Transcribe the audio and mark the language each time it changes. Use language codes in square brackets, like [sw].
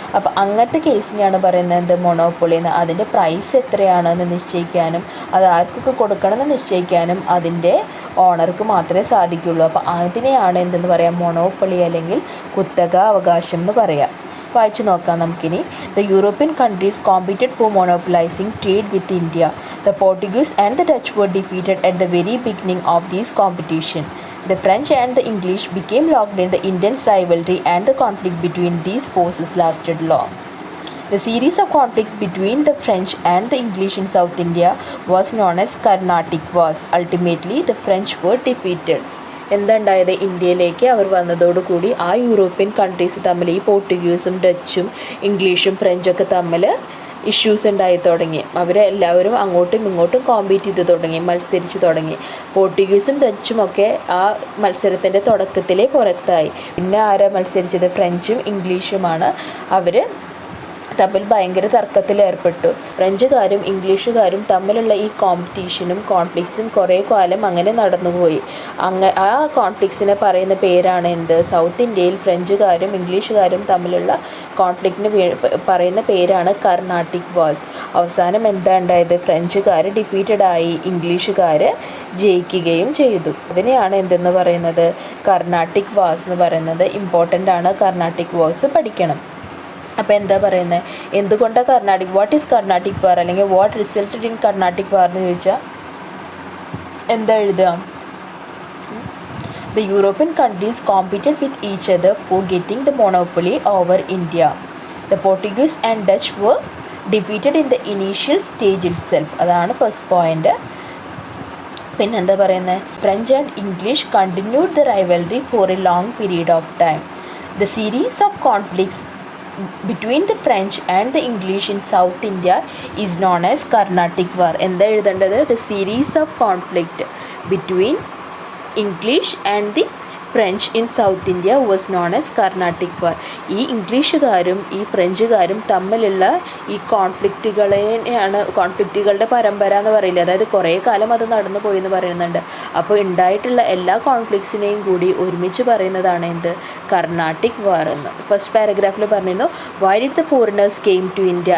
[ml] അപ്പോൾ അങ്ങനത്തെ കേസിനെയാണ് പറയുന്നത് മൊണോപ്പൊളി എന്ന്. അതിൻ്റെ പ്രൈസ് എത്രയാണെന്ന് നിശ്ചയിക്കാനും അത് ആർക്കൊക്കെ കൊടുക്കണമെന്ന് നിശ്ചയിക്കാനും അതിൻ്റെ ഓണർക്ക് മാത്രമേ സാധിക്കുകയുള്ളൂ. അപ്പോൾ അതിനെയാണ് എന്തെന്ന് പറയാം? മൊണോപ്പൊളി അല്ലെങ്കിൽ കുത്തക അവകാശം എന്ന് പറയാം. വായിച്ചു നോക്കാം നമുക്കിനി. [en] The European countries competed for monopolizing trade with India. The Portuguese and the Dutch were defeated at the very beginning of this competition. The French and the English became locked in the intense rivalry, and the conflict between these forces lasted long. The series of conflicts between the French and the English in South India was known as Carnatic Wars. Ultimately, the French were defeated. [ml] എന്തുണ്ടായത്? ഇന്ത്യയിലേക്ക് അവർ വന്നതോടുകൂടി ആ European countries തമ്മിൽ ഈ പോർട്ടുഗീസും ഡച്ചും ഇംഗ്ലീഷും ഫ്രഞ്ചൊക്കെ തമ്മിൽ issues ഉണ്ടായി തുടങ്ങി. അവരെല്ലാവരും അങ്ങോട്ടും ഇങ്ങോട്ടും കോമ്പീറ്റ് ചെയ്ത് തുടങ്ങി, മത്സരിച്ച് തുടങ്ങി. പോർട്ടുഗീസും ഡച്ചുമൊക്കെ ആ മത്സരത്തിൻ്റെ തുടക്കത്തിലേ പുറത്തായി. പിന്നെ ആരാ മത്സരിച്ചത്? ഫ്രഞ്ചും ഇംഗ്ലീഷുമാണ്. അവർ തമ്മിൽ ഭയങ്കര തർക്കത്തിലേർപ്പെട്ടു. ഫ്രഞ്ചുകാരും ഇംഗ്ലീഷുകാരും തമ്മിലുള്ള ഈ കോമ്പറ്റീഷനും കോൺഫ്ലിക്ട്സും കുറേ കാലം അങ്ങനെ നടന്നുപോയി. ആ കോൺഫ്ലിക്ട്സിനെ പറയുന്ന പേരാണ് എന്ത്? സൗത്ത് ഇന്ത്യയിൽ ഫ്രഞ്ചുകാരും ഇംഗ്ലീഷുകാരും തമ്മിലുള്ള കോൺഫ്ലിക്റ്റിന് പറയുന്ന പേരാണ് കർണാട്ടിക് വാർസ്. അവസാനം എന്താ ഉണ്ടായത്? ഫ്രഞ്ചുകാർ ഡിഫീറ്റഡായി, ഇംഗ്ലീഷുകാർ ജയിക്കുകയും ചെയ്തു. അതിനെയാണ് എന്തെന്ന് പറയുന്നത്? കർണാട്ടിക് വാർസ് എന്ന് പറയുന്നത്. ഇമ്പോർട്ടൻ്റ് ആണ്, കർണാട്ടിക് വാർസ് പഠിക്കണം. അപ്പോൾ എന്താ പറയുന്നത്? എന്തുകൊണ്ടാണ് [en] what is Carnatic war, [ml] അല്ലെങ്കിൽ [en] what resulted in Carnatic war [ml] എന്ന് ചോദിച്ചാൽ എന്താ എഴുതുക? [en] The European countries competed with each other for getting the monopoly over India. The Portuguese and Dutch were defeated in the initial stage itself. [ml] അതാണ് ഫസ്റ്റ് പോയിന്റ്. പിന്നെന്താ പറയുന്നത്? [en] French and English continued the rivalry for a long period of time. The series of conflicts between the French and the English in South India is known as Carnatic War. [ml] എന്താ എഴുതേണ്ടത്? [en] The series of conflict between English and the French in South India was known as Carnatic War. [ml] ഈ ഇംഗ്ലീഷുകാരും ഈ ഫ്രഞ്ചുകാരും തമ്മിലുള്ള ഈ കോൺഫ്ലിക്റ്റുകളുടെ പരമ്പര എന്ന് പറയില്ല. അതായത് കുറേ കാലം അത് നടന്നു പോയി എന്ന് പറയുന്നുണ്ട്. അപ്പോൾ ഉണ്ടായിട്ടുള്ള എല്ലാ കോൺഫ്ലിക്ട്സിനെയും കൂടി ഒരുമിച്ച് പറയുന്നതാണ് എന്ത്? കർണാട്ടിക് വാർ എന്ന്. ഫസ്റ്റ് പാരഗ്രാഫിൽ പറഞ്ഞിരുന്നു [en] Why did the foreigners came to India.